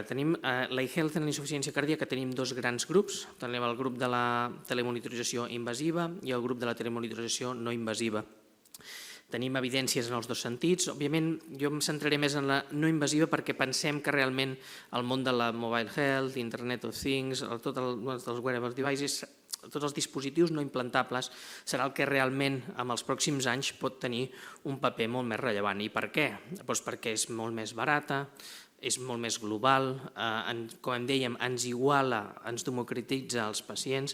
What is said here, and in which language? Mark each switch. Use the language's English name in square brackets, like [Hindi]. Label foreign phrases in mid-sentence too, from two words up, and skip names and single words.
[Catalan] Tenim l'iHealth en la insuficiència cardíaca, tenim dos grans grups, tenim el grup de la telemonitorització invasiva i el grup de la telemonitorització no invasiva. Tenim evidències en els dos sentits. Òbviament, jo em centraré més en la no invasiva perquè pensem que realment el món de la [English] mobile health, Internet of Things, [Catalan] tots els [English] wearable devices, [Catalan] tots els dispositius no implantables serà el que realment en els pròxims anys pot tenir un paper molt més rellevant. I per què? Doncs perquè és molt més barata, és molt més global, com em dèiem, ens iguala, ens democratitza els pacients.